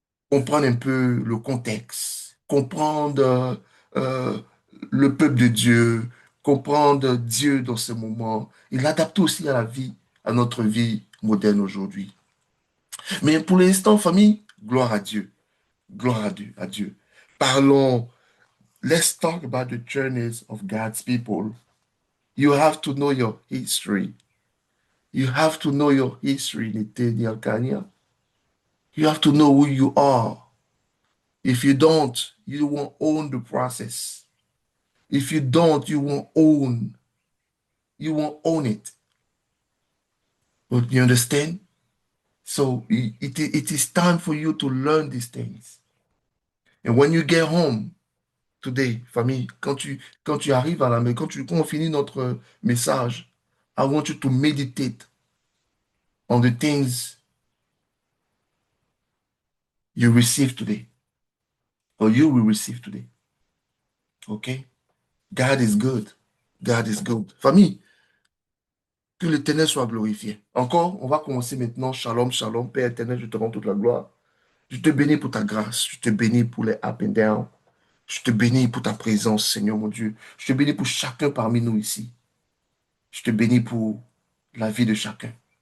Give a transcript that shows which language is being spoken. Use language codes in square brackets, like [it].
[fr] Comprendre un peu le contexte, comprendre le peuple de Dieu, comprendre Dieu dans ce moment, et l'adapter aussi à la vie, à notre vie moderne aujourd'hui. Mais pour l'instant, famille, gloire à Dieu. Gloire à Dieu, à Dieu. Parlons, [en] let's talk about the journeys of God's people. You have to know your history. You have to know your history, Nathaniel Kanya. You have to know who you are. If you don't, you won't own the process. If you don't, you won't own it. You understand? So it is time for you to learn these things. And when you get home today, famille, [fr] quand tu arrives à la maison, quand on finit notre message, [en] I want you to meditate on the things you receive today, or you will receive today. Okay? God is good. God is good. [fr] Famille, que l'Éternel soit glorifié. Encore, on va commencer maintenant. Shalom, shalom. Père éternel, je te rends toute la gloire. Je te bénis pour ta grâce. Je te bénis pour les [en] up and down. [fr] Je te bénis pour ta présence, Seigneur mon Dieu. Je te bénis pour chacun parmi nous ici. Je te bénis pour la vie de chacun.